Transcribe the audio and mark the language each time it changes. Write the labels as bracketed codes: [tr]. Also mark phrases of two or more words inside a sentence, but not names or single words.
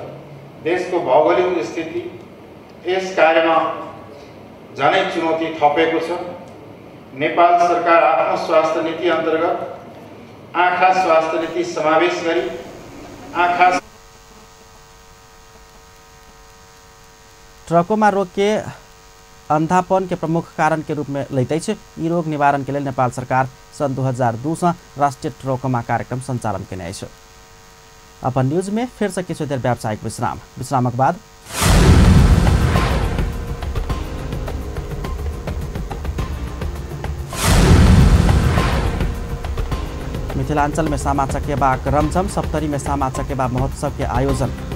[ne] देशको भौगोलिक स्थिति यस कार्यमा झनै चुनौती थपेको छ। नेपाल सरकार आफ्नो स्वास्थ्य नीति अन्तर्गत आँखा स्वास्थ्य नीति समावेश गरी आँखा [mai] ट्रकोमा रोग के अंधापन के प्रमुख कारण के रूप में लैते छ। यी रोग निवारण के लिए नेपाल सरकार सन 2002 से राष्ट्रीय ट्रकोमा कार्यक्रम संचालन केने छ। अपन न्यूज में फिर से किछु देर व्यावसायिक विश्रामक बाद मिथिलांचल में सामा चकेबा रमझम, सप्तरी में सामा चकेबा महोत्सव के आयोजन।